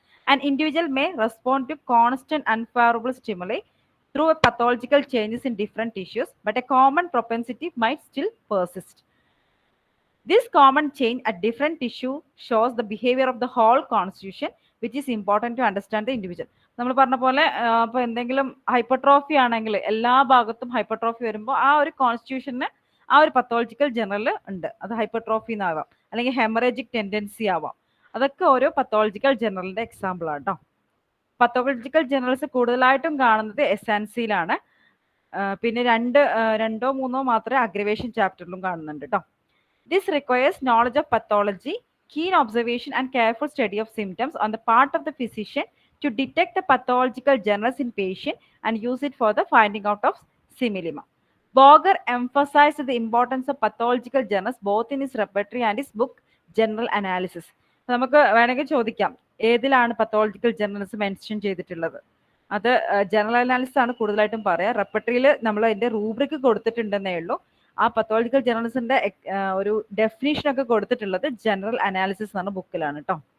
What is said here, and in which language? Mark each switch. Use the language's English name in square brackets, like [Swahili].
[English] An individual may respond to constant unfavorable stimuli through pathological changes in different tissues, but a common propensity might still persist. This common change at different tissue shows the behavior of the whole constitution, which is important to understand the individual. [Malayalam] നമ്മൾ പറഞ്ഞ പോലെ ഇപ്പോൾ എന്തെങ്കിലും hypertrophy ആണെങ്കിൽ എല്ലാ ഭാഗത്തും hypertrophy വരുമ്പോൾ ആ ഒരു കോൺസ്റ്റിറ്റ്യൂഷന് ആ ഒരു പത്തോളജിക്കൽ ജനറൽ ഉണ്ട്. അത് ഹൈപ്പർട്രോഫി എന്നാവാം, അല്ലെങ്കിൽ ഹെമറേജിക് ടെൻഡൻസി ആവാം. അതൊക്കെ ഓരോ പത്തോളജിക്കൽ ജനറലിന്റെ എക്സാമ്പിൾ ആണ് കേട്ടോ. പത്തോളജിക്കൽ ജനറൽസ് കൂടുതലായിട്ടും കാണുന്നത് എസ്സാൻസിയിലാണ്. പിന്നെ രണ്ടോ മൂന്നോ മാത്രമേ അഗ്രവേഷൻ ചാപ്റ്ററിലും കാണുന്നുണ്ട് കേട്ടോ. [English] This requires knowledge of pathology, keen observation and careful study of symptoms on the part of the physician to detect the pathological generals in patient and use it for the finding out of similima. Boger emphasized the importance of pathological generals both in his repertory and his book General Analysis. [Malayalam] നമുക്ക് വേണമെങ്കിൽ ചോദിക്കാം ഏതിലാണ് pathological journals mention ചെയ്തിട്ടുള്ളത്. അത് general analysis ആണ് കൂടുതലായിട്ടും പറയാം. റെപ്പർട്ടറിയിൽ നമ്മൾ അതിന്റെ റൂബ്രിക് കൊടുത്തിട്ടുണ്ടെന്നേ ഉള്ളൂ. ആ പത്തോളജിക്കൽ ജേർണലിസിന്റെ ഒരു ഡെഫിനേഷൻ ഒക്കെ കൊടുത്തിട്ടുള്ളത് ജനറൽ അനാലിസിസ് എന്ന ബുക്കിലാണ് കേട്ടോ.